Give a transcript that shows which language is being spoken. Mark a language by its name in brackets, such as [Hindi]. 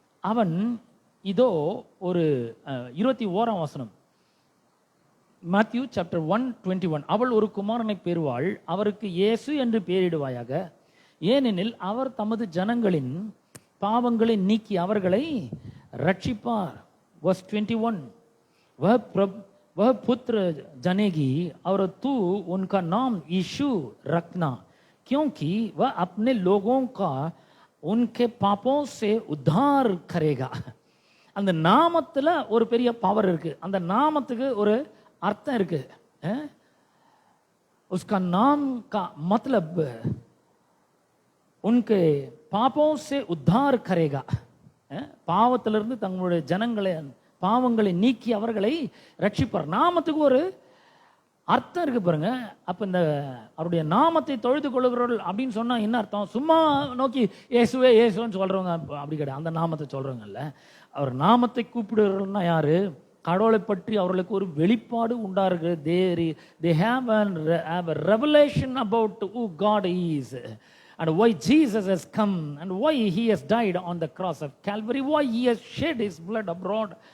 [Tamil] அவன் இதோ ஒரு 21ஆம் வசனம், [English] Matthew chapter 1:21. [Tamil] அவள் ஒரு குமாரனை பெறுவாள், அவருக்கு இயேசு என்று பெயரிடுவாயாக, ஏனெனில் அவர் தமது ஜனங்களின் பாவங்களை நீக்கி அவர்களை ரட்சிப்பார். [English] verse 21. [Hindi] वह पुत्र जनेगी और तू उनका नाम यीशु रखना, क्योंकि वह अपने लोगों का उनके पापों से उद्धार करेगा. [Tamil] அந்த நாமத்துல ஒரு பெரிய பவர் இருக்கு. அந்த நாமத்துக்கு ஒரு அர்த்தம் இருக்கு. [Hindi] उसका नाम का मतलब उनके पापों से उद्धार करेगा. [Tamil] பாவத்திலிருந்து தங்களுடைய ஜனங்களை பாவங்களை நீக்கி அவர்களை ரட்சிப்பார். நாமத்துக்கு ஒரு அர்த்தம் இருக்கு பாருங்க. அப்ப இந்த அவருடைய நாமத்தை தொழுது கொள்ளுகிறவர்கள் அப்படின்னு சொன்னா என்ன அர்த்தம்? சும்மா நோக்கி இயேசுவே இயேசுன்னு சொல்றவங்க அப்படி கிடையாது. அந்த நாமத்தை சொல்றவங்க இல்ல. அவர் நாமத்தை கூப்பிடுறவர்கள்னா யாரு? கடவுளை பற்றி அவர்களுக்கு ஒரு வெளிப்பாடு உண்டாருக்கு. [English] they have a revelation about who God is and why Jesus has come and why he has died on the cross of Calvary, why he has shed his blood abroad.